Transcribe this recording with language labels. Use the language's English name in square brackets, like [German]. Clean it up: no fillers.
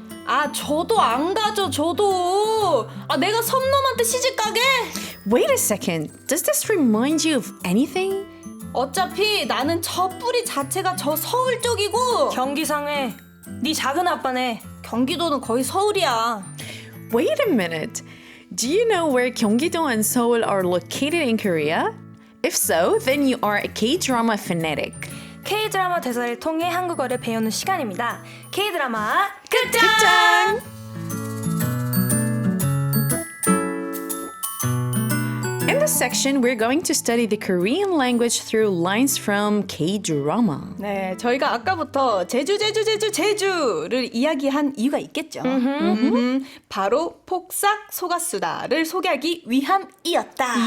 [Korean] 아, 저도 안 가죠, 저도. 아, 내가 섬놈한테 시집 가게? [English] Wait a second. Does this remind you of anything? [Korean] 어차피 나는 저 뿌리 자체가 저 서울 쪽이고 경기상회, 네 작은 아빠네. 경기도는 거의 서울이야. [English] Wait a minute. Do you know where Gyeonggi-do and Seoul are located in Korea? If so, then you are a K-drama fanatic. [Korean] K-드라마 대사를 통해 한국어를 배우는 시간입니다. K-드라마 극장! [English] In this section, we're going to study the Korean language through lines from K-drama. [Korean] 네, 저희가 아까부터 제주를 이야기한 이유가 있겠죠. 바로 폭삭 소가수다를 소개하기 위함이었다.